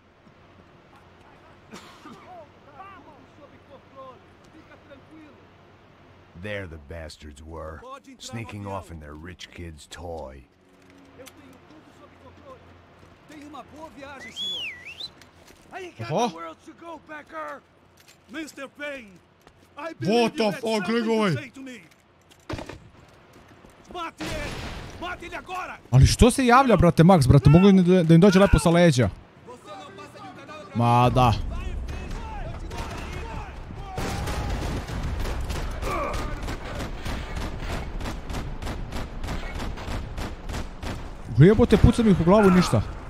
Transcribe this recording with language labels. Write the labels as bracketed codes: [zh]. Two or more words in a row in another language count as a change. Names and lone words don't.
[en] There the bastards were, sneaking off in their rich kid's toy. I ain't got nowhere else to go, Becker! Mr. Payne, I What believe the you had fuck, something Grigoj? to say to me. [pt] Mati ele! Mati ele agora! [sr] Ali što se javlja, brate, Max, brate? Mogu da im dođe lepo sa leđa. Ma da. Jebote, pucam ih u glavu i ništa.